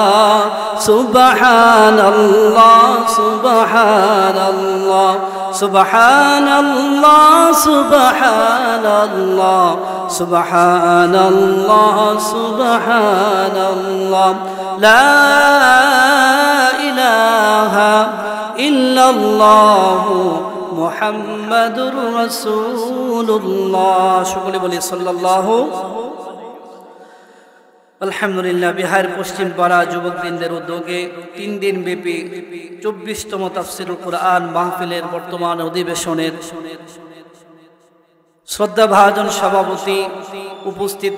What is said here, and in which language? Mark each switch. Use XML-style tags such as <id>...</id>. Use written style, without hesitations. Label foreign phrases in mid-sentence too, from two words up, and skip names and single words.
<ar>سبحان اللہ سبحان اللہ سبحان اللہ سبحان اللہ سبحان اللہ سبحان اللہ لا الہ الا اللہ محمد رسول الله.</ar> <bn>সকলে বলি সাল্লাল্লাহু। আলহামদুলিল্লাহ। বিহার পশ্চিম পাড়া যুবকবৃন্দের উদ্যোগে 3 দিন ব্যাপী 24তম তাফসীরুল কুরআন মাহফিলের বর্তমান অধিবেশনের শ্রদ্ধাভাজন সভাপতি, উপস্থিত</bn>